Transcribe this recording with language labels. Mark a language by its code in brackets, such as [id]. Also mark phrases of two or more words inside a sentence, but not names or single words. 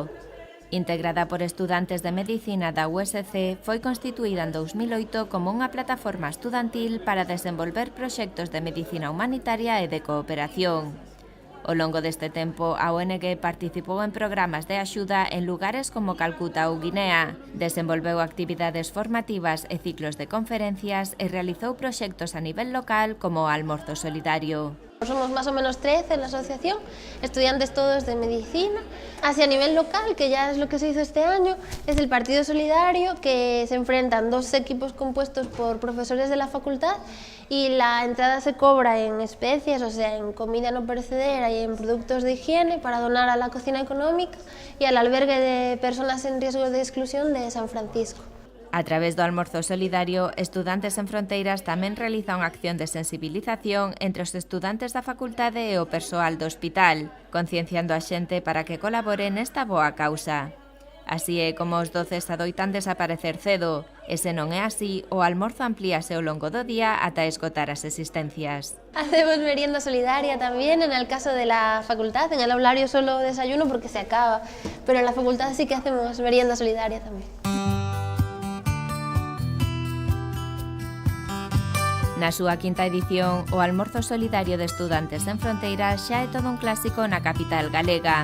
[gl] Integrada por estudantes de Medicina da USC, foi constituída en 2008 como unha plataforma estudantil para desenvolver proxectos de medicina humanitaria e de cooperación. Ao longo deste tempo, a ONG participou en programas de axuda en lugares como Calcuta ou Guinea, desenvolveu actividades formativas e ciclos de conferencias e realizou proxectos a nivel local como o Almorzo Solidario. [es] Somos más o menos 13 en la asociación, estudiantes todos de medicina. Hacia nivel local, que ya es lo que se hizo este año, es el Partido Solidario, que se enfrentan dos equipos compuestos por profesores de la facultad y la entrada se cobra en especies, o sea, en comida no perecedera y en productos de higiene para donar a la cocina económica y al albergue de personas en riesgo de exclusión de San Francisco. [gl] A través do almorzo solidario, Estudantes en Fronteiras tamén realiza unha acción de sensibilización entre os estudantes da facultade e o persoal do hospital, concienciando a xente para que colabore nesta boa causa. Así é como os doces adoitan desaparecer cedo, e se non é así, o almorzo amplíase ao longo do día ata esgotar as existencias. [es] Hacemos merienda solidaria también, en el caso de la facultad, en el aulario solo desayuno porque se acaba, pero en la facultad sí que hacemos merienda solidaria también. [gl] Na súa quinta edición, o Almorzo Solidario de Estudantes en Fronteiras xa é todo un clásico na capital galega.